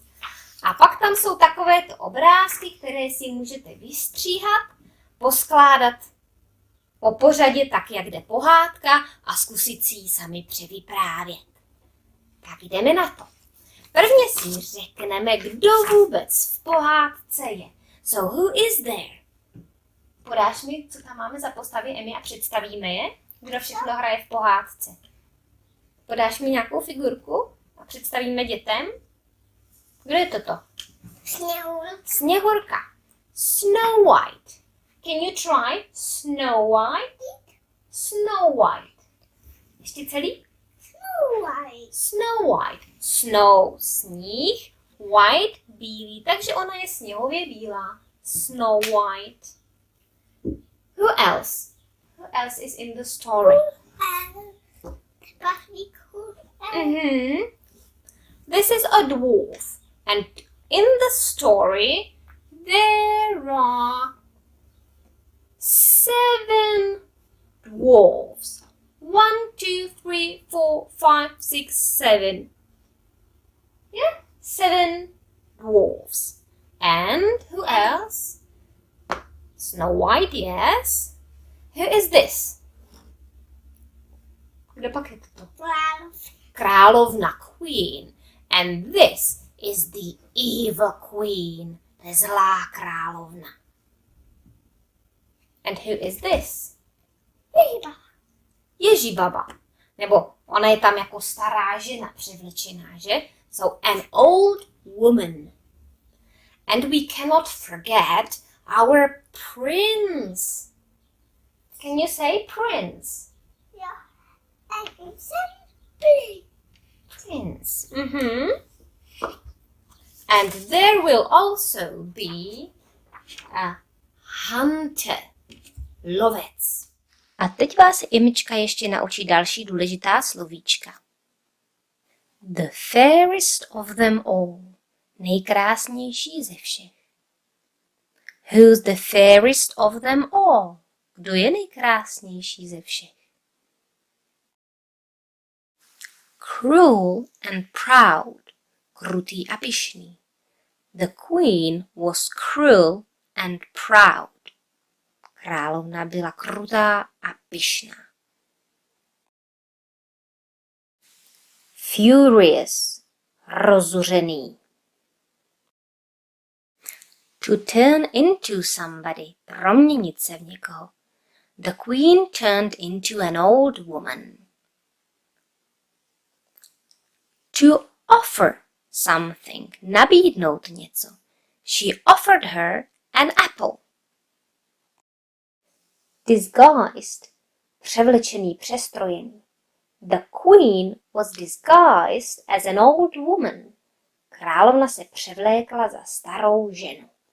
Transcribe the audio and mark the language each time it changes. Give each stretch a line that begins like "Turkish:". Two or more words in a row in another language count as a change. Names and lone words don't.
Czech: A pak tam jsou takovéto obrázky, které si můžete vystříhat, poskládat po pořadě tak, jak jde pohádka a zkusit si ji sami převyprávět. Tak jdeme na to. Prvně si řekneme, kdo vůbec v pohádce je.
English: So who is there?
Czech: Podáš mi, co tam máme za postavy, Emi, a představíme je? Kdo všechno hraje v pohádce? Podáš mi nějakou figurku a představíme dětem? Kdo je toto? Sněhurka. Sněhurka.
English: Snow White. Can you try? Snow White. Snow White.
Czech: Ještě celý?
English: Snow White.
Czech: Snow, sníh. White, bílý. Takže ona je sněhově bílá.
English: Snow White. Who else? Who else is in the story? This is a dwarf. And in the story, there are 7 dwarfs. 1, 2, 3, 4, 5, 6, 7. Yeah, 7 dwarfs. And who else? Snow White, yes. Who is this?
Czech: Kdo pak je toto? Královna,
English: queen. And this is the evil queen, the
Czech: zlá královna.
English: And who is this?
Czech: Ježibaba. Nebo ona je tam jako stará žena převlečená, že?
English: So an old woman. And we cannot forget our prince. Can you say prince? Yeah, I can say Prince. And there will also be a hunter,
Czech: lovec. A teď vás Imička ještě naučí další důležitá slovíčka.
English: The fairest of them all.
Czech: Nejkrásnější ze všech.
English: Who's the fairest of them all?
Czech: Kdo je nejkrásnější ze všech?
English: Cruel and proud.
Czech: Krutý a pyšný.
English: The queen was cruel and proud.
Czech: Královna byla krutá a pyšná.
English: Furious.
Czech: Rozuřený.
English: To turn into somebody.
Czech: Proměnit se v někoho.
English: The queen turned into an old woman. To offer something.
Czech: Nabídnout něco.
English: She offered her an apple. Disguised.
Czech: Převlečený, přestrojený.
English: The queen was disguised as an old woman.
Czech: Královna se převlékla za starou ženu.